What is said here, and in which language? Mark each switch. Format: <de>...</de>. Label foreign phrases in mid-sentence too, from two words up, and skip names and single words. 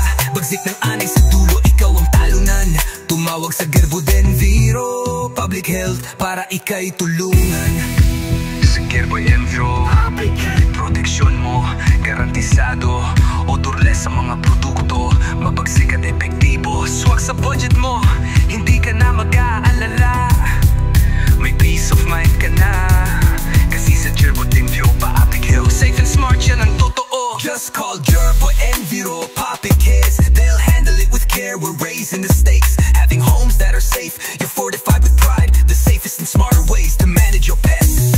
<tl>Bagsik ng anay sa dulo, ikaw ang talunan. Tumawag sa Gerbo del Viro Public Health para ika'y tulungan. Sa Gerbo del Viro proteksyon mo garantisado. Odorless sa mga produkto, mabagsik at epektibo. Swak sa budget mo, hindi ka na mag-aalala. May</tl> <en>peace of mind</en> <tl>ka na kasi sa Gerbo del Viro Public Health,</tl> <en>safe and smart,</en> <tl>yan ang totoo.</tl> <en>Just call Gerbo del Viro Public Health, they'll handle it with care. We're raising the stakes, having homes that are safe. You're fortified with pride, the safest and smarter ways to manage your pest.</en>